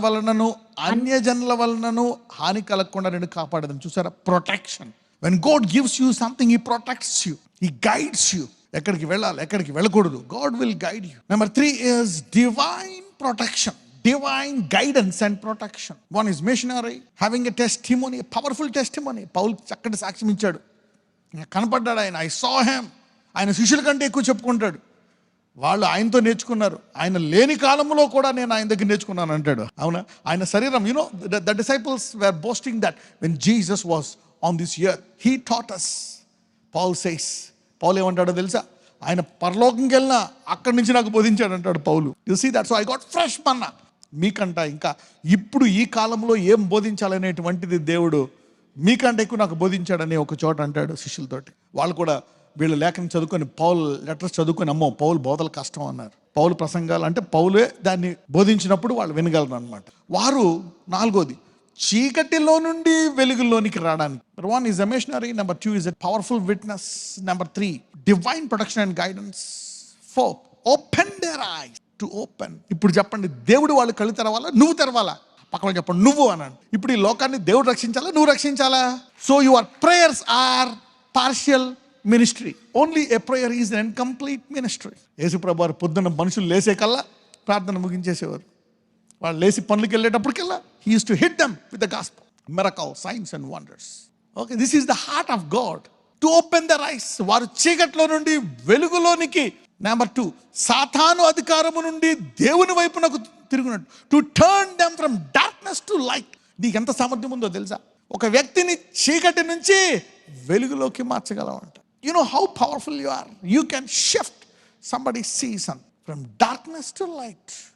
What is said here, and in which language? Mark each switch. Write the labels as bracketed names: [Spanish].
[Telugu] వలనను అన్యజనుల వలనను హాని కలగకుండా నేను కాపాడదని. చూసారా? Protection. [English] When God gives you something, he protects you, he guides you. [Telugu] ఎక్కడికి వెళ్ళాలి, ఎక్కడికి వెళ్ళకూడదు, [English] God will guide you. Number 3 is divine protection. Divine guidance and protection. One is missionary, having a testimony, a powerful testimony. [Telugu] పౌలు చక్కటి సాక్ష్యం ఇచ్చాడు. కనపడ్డాడు ఆయన, [English] I saw him. [Telugu] ఆయన శిష్యుల కంటే ఎక్కువ చెప్పుకుంటాడు. వాళ్ళు ఆయనతో నేర్చుకున్నారు. ఆయన లేని కాలంలో కూడా నేను ఆయన దగ్గర నేర్చుకున్నాను అంటాడు. అవునా? ఆయన శరీరం, [English] the disciples were boasting that when Jesus was on this earth, he taught us. Paul says, [Telugu] పౌలు ఏమంటాడో తెలుసా? ఆయన పరలోకంకి వెళ్ళినా అక్కడి నుంచి నాకు బోధించాడు అంటాడు పౌలు. [English] You see that? So I got fresh manna. [Telugu] మీకంట ఇంకా ఇప్పుడు ఈ కాలంలో ఏం బోధించాలనేటువంటిది దేవుడు మీకంటే ఎక్కువ నాకు బోధించాడని ఒక చోట అంటాడు శిష్యులతోటి. వాళ్ళు కూడా వీళ్ళు లేఖనం చదువుకొని, పౌల్ లెటర్స్ చదువుకొని, అమ్మో పౌలు బోధలు కష్టం అన్నారు. పౌలు ప్రసంగాలు అంటే పౌలే దాన్ని బోధించినప్పుడు వాళ్ళు వినగలరు అనమాట. వారు 4వది చీకటిలో నుండి వెలుగులోనికి రావడానికి. [English] Number 1 is a missionary, number 2 is a powerful witness, number 3 divine protection and guidance, 4 open their eyes to open. [Telugu] ఇప్పుడు చెప్పండి, దేవుడు వాళ్ళు కళ్ళు తెరవాలా, నువ్వు తెరవాలా? పక్కన చెప్పండి, నువ్వు అన్నాను. ఇప్పుడు ఈ లోకాన్ని దేవుడు రక్షించాలా, నువ్వు రక్షించాలా? [English] So your prayers are partial ministry. Only a prayer is an incomplete ministry. [Telugu] యేసుప్రభు వారు పొద్దున్న మనుషులు లేసే కల్లా ప్రార్థన ముగించేసేవారు. వాళ్ళు లేచి పనులకు వెళ్ళేటప్పటికల్లా [English] he used to hit them with the gospel, miracles, signs and wonders. Okay, this is the heart of God, to open their eyes. [Telugu] వారు చీకట్లో నుండి వెలుగులోనికి. నెంబర్ 2 సాతాను అధికారము నుండి దేవుని వైపునకు తిరుగునట్టు, [English] To turn them from darkness to light. [Telugu] నీకు ఎంత సామర్థ్యం ఉందో తెలుసా? ఒక వ్యక్తిని చీకటి నుంచి వెలుగులోకి మార్చగలవంట. [English] You know how powerful you are. You can shift somebody season from darkness to light.